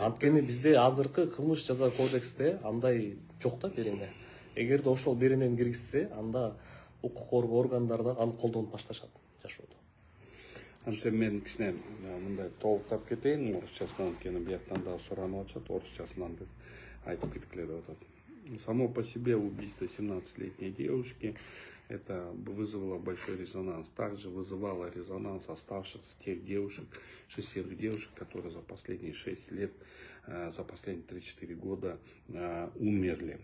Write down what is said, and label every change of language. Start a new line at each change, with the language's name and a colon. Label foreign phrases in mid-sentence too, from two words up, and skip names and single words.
Kyrgyz: Анткени бизде азыркы кылмыш жаза кодексте андай жок да берене. Эгерде ошол беренени киргизсе, анда укук коргоо органдары аны колдонуп башташат жашоодо. Мен кичине мындай толуктап кетейин орусчасынан, анткени бияктан да суранып атышат, орусчасынан деп айтып кеткиле деп атат.
Russian: Само по себе убийство 17-летней девушки это вызвало большой резонанс. Также вызывало резонанс оставшихся тех девушек, 6 девушек, которые за последние 6 лет, за последние 3-4 года умерли.